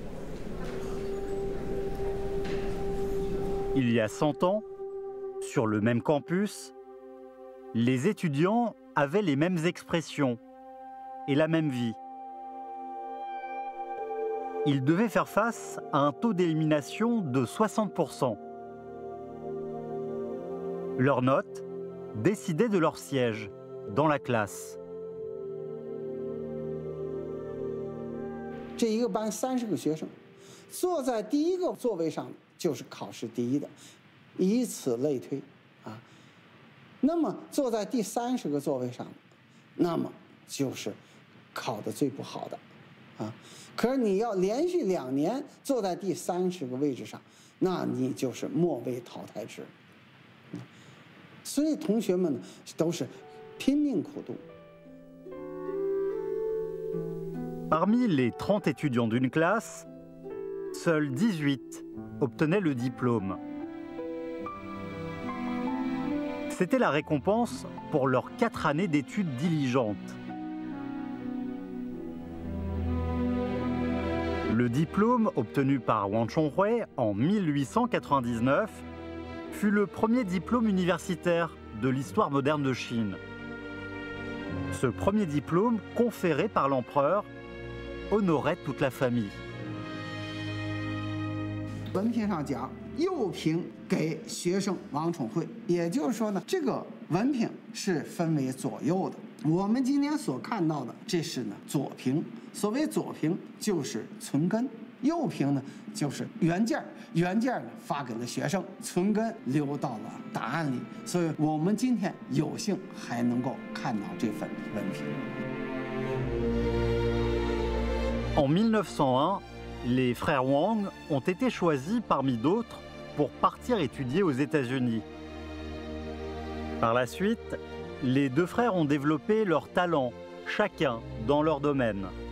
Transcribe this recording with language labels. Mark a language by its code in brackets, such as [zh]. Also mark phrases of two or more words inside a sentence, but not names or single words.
[fr] Il y a 100 ans, sur le même campus, les étudiants avaient les mêmes expressions et la même vie. Ils devaient faire face à un taux d'élimination de 60%. Leurs notes décidaient de leur siège dans la classe. [zh] 这一个班30个学生，坐在第一个座位上就是考试第一的，以此类推啊。那么坐在第30个座位上，那么就是考得最不好的，啊，可是你要连续2年坐在第30个位置上，那你就是末位淘汰制。所以同学们呢都是拼命苦读。 [fr] Parmi les 30 étudiants d'une classe, seuls 18 obtenaient le diplôme. C'était la récompense pour leurs 4 années d'études diligentes. Le diplôme obtenu par Wang Chonghui en 1899 fut le premier diplôme universitaire de l'histoire moderne de Chine. Ce premier diplôme, conféré par l'empereur, honorait toute la famille. [zh] 文凭上讲，右凭给学生王宠惠，也就是说呢，这个文凭是分为左右的。我们今天所看到的，这是呢左凭。所谓左凭就是存根，右凭呢就是原件，原件呢发给了学生，存根留到了档案里。所以我们今天有幸还能够看到这份文凭。 [fr] En 1901, les frères Wang ont été choisis parmi d'autres pour partir étudier aux États-Unis. Par la suite, les 2 frères ont développé leurs talents, chacun dans leur domaine.